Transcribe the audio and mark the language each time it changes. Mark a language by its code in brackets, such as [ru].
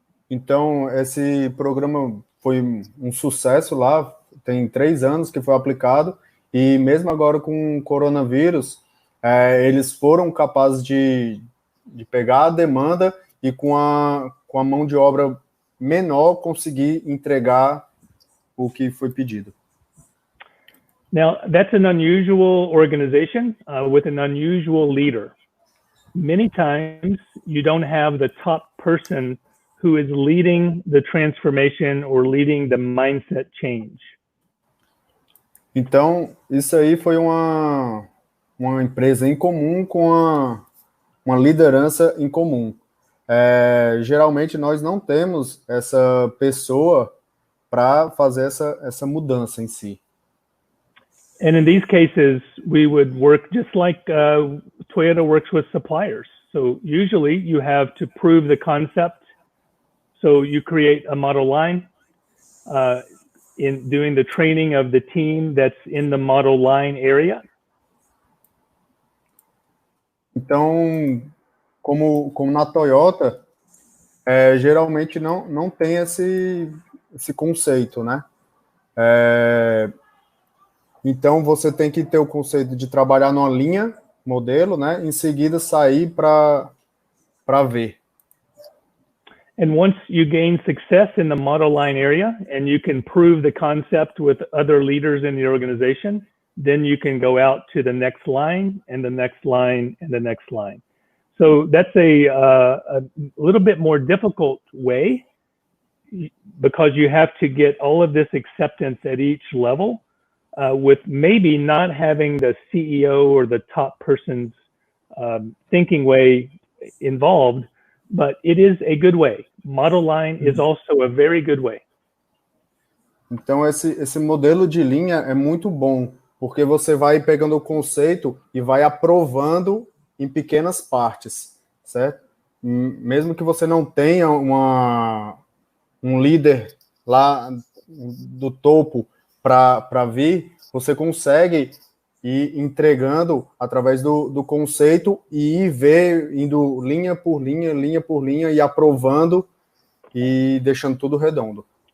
[pt] Então, esse programa foi um sucesso lá, tem 3 anos que foi aplicado, e mesmo agora com o coronavírus, eles foram capazes de pegar a demanda e com a mão de obra menor conseguir entregar o que foi pedido. [en] Now, that's an unusual organization with an unusual leader. Many times, you don't have the top person who is leading the transformation or leading the mindset change. [pt] Então, isso aí foi uma empresa em comum com uma liderança em comum. Geralmente, nós não temos essa pessoa para fazer essa mudança em si. [en] And in these cases, we would work just like Toyota works with suppliers. So usually you have to prove the concept. So you create a model line in doing the training of the team that's in the model line area. [pt] Então, como na Toyota, geralmente não tem esse conceito, né? Então, você tem que ter o conceito de trabalhar numa linha, modelo, né? Em seguida, sair para ver. [en] And once you gain success in the model line area and you can prove the concept with other leaders in the organization, then you can go out to the next line and the next line and the next line. So that's a little bit more difficult way because you have to get all of this acceptance at each level with maybe not having the CEO or the top person's thinking way involved, but it is a good way. Model line is also a very good way. [pt] Então, esse modelo de linha é muito bom, porque você vai pegando o conceito e vai aprovando em pequenas partes, certo? Mesmo que você não tenha um líder lá do topo para vir, você consegue ir entregando através do conceito e indo linha por linha e aprovando e deixando tudo redondo.